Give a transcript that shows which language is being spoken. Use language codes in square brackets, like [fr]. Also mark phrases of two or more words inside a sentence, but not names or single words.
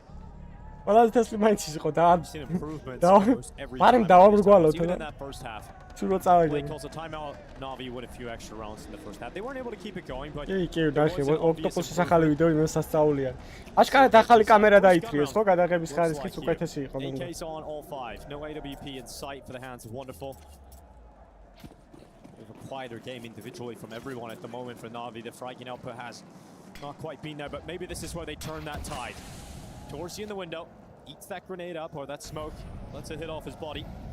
[en] Well, that's just my cheese. Go down. [tl] Parang daw [en] I'm going to Turo Blake [ka] წავედი. [en] calls a timeout. Navi won a few extra rounds in the first half. They weren't able to keep it going, but [ka] კი, დაშე, ოქტოპუსის ახალი ვიდეო იმას სასწაულია. აშკარად ახალი კამერა დაითრიეს, ხო? გადაღების ხარისხიც უკეთესი იყო. [en] AK's on all 5. No AWP in sight for the hands of Wonderful. They've a quieter game individually from everyone at the moment for Navi. The fragging output has not quite been there, but maybe this is where they turn that tide. Torsi in the window, eats that grenade up or that smoke, lets it hit off his body.